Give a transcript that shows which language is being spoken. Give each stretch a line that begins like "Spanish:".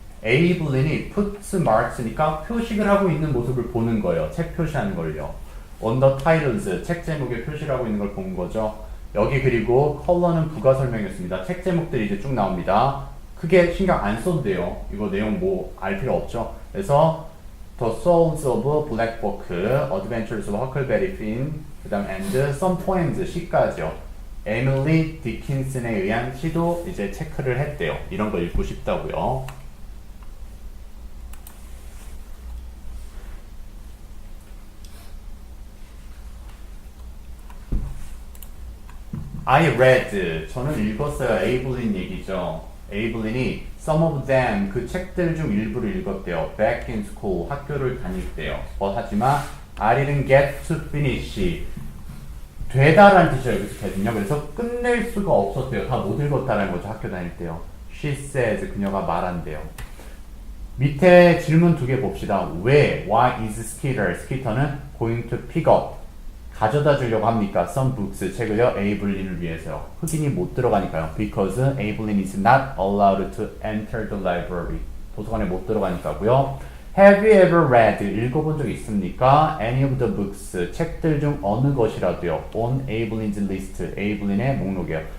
Korean: 에이블린이
English: puts marks
Korean: 니까 표식을 하고 있는 모습을 보는 거예요. 책 표시하는 걸요.
English: on the titles.
Korean: 책 제목에 표시를 하고 있는 걸 본 거죠. 여기 그리고 컬러는 부가 설명이었습니다. 책 제목들이 이제 쭉 나옵니다. 크게 신경 안 써도 돼요. 이거 내용 뭐 알 필요 없죠. 그래서 The Souls of Black Book, Adventures of Huckleberry Finn, 그 다음 and some poems, 시까지요. 에밀리 디킨슨에 의한 시도 이제 체크를 했대요. 이런 거 읽고 싶다고요.
English: I read.
Korean: 저는 읽었어요. 에이블린 얘기죠. 에이블린이
English: some of them,
Korean: 그 책들 중 일부를 읽었대요.
English: back in school,
Korean: 학교를 다닐 때요. 하지만
English: I didn't get to finish.
Korean: 되다라는 뜻이에요. 여기서 get은요. 그래서 끝낼 수가 없었대요. 다 못 읽었다라는 거죠. 학교 다닐 때요.
English: She says,
Korean: 그녀가 말한대요. 밑에 질문 두 개 봅시다. 왜?
English: Why is Skeeter?
Korean: 스키터는
English: going to pick up.
Korean: 가져다 주려고 합니까?
English: Some books,
Korean: 책을요. 에이블린을 위해서요. 흑인이 못 들어가니까요.
English: Because 에이블린 is not allowed to enter the library.
Korean: 도서관에 못 들어가니까고요.
English: Have you ever read?
Korean: 읽어본 적 있습니까?
English: Any of the books,
Korean: 책들 중 어느 것이라도요.
English: On 에이블린's list,
Korean: 에이블린의 목록이에요.